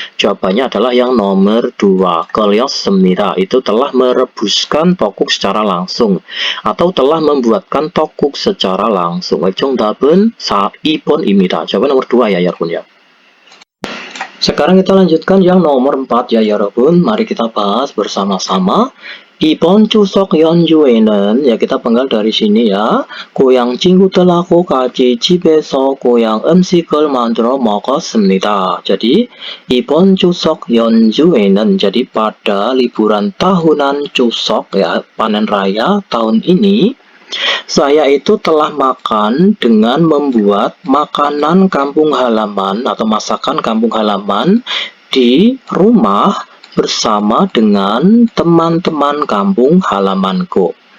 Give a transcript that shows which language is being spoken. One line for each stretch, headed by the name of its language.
Indonesian: Jawabannya adalah yang nomor 2,
Korean: 걸렸습니다
Indonesian: itu telah merebuskan tokuk secara langsung atau telah membuatkan tokuk secara langsung.
Korean: 정답은 2번입니다.
Indonesian: jawaban nomor 2 ya 여러분 ya. Sekarang kita lanjutkan yang nomor 4 ya 여러분. Mari kita bahas bersama-sama.
Korean: 이번 추석 연휴에는
Indonesian: ya kita penggal dari sini ya.
Korean: 고향 친구들하고 같이 집에서 고향 음식을 만들어 먹었습니다.
Indonesian: Jadi
Korean: 이번 추석 연휴에는
Indonesian: jadi pada liburan tahunan Chuseok ya, panen raya tahun ini. Saya itu telah makan dengan membuat makanan kampung halaman atau masakan kampung halaman di rumah bersama dengan teman-teman kampung halamanku.